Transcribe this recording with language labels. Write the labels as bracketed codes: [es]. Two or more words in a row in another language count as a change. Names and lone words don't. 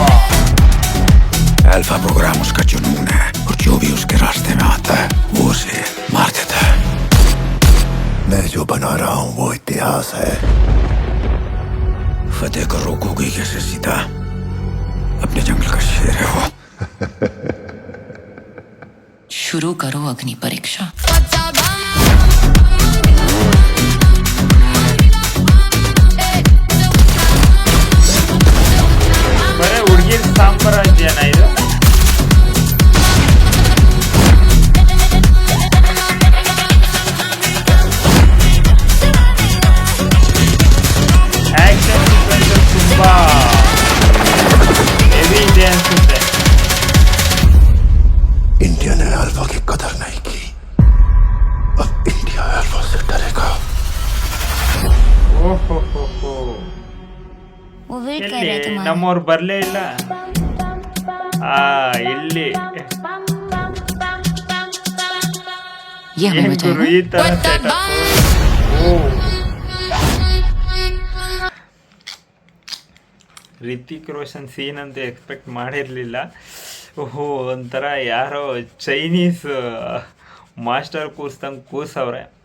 [hi] अल्फा प्रोग्राम उसका जुनून है और जो भी उसके रास्ते में आता है वो उसे मार देता है. मैं जो बना रहा हूँ वो इतिहास है. फतेह को रोकोगी कैसे सीता? अपने जंगल का शेर है वो. शुरू करो अग्नि परीक्षा. [kn] ಬರೀ ಹುಡುಗಿರ್ ಸಾಮ್ರಾಜ್ಯನ ಇದು. [en] action sequence [kn] ತುಂಬಾ ಹೆವಿ ಇದೆ ಅನ್ಸುತ್ತೆ. [hi] इंडिया ने अल्फा की कदर नहीं की. अब इंडिया अल्फा से डरेगा. [kn] ಓಹೋ, [hi] वो वेट कर [kn] ಎಲ್ಲಿ [hi] रहे हैं तुम्हारा. [kn] ನಮ್ಮವ್ರು ಬರ್ಲೇ ಇಲ್ಲ. ಇಲ್ಲಿ [hi] ये हमें [kn] ಏನ್ ಗುರು [hi] बचाएगा. [kn] ಈ ತರ setup? ಓ, ರಿತಿಕ್ ರೋಷನ್ ಸೀನ್ ಅಂತ ಎಕ್ಸ್ಪೆಕ್ಟ್ ಮಾಡಿರಲಿಲ್ಲ. ಓಹೋ, ಒಂಥರ ಯಾರೋ [en] Chinese master [kn] ಕೂರ್ಸ್ದಂಗೆ ಕೂರ್ಸವ್ರೆ.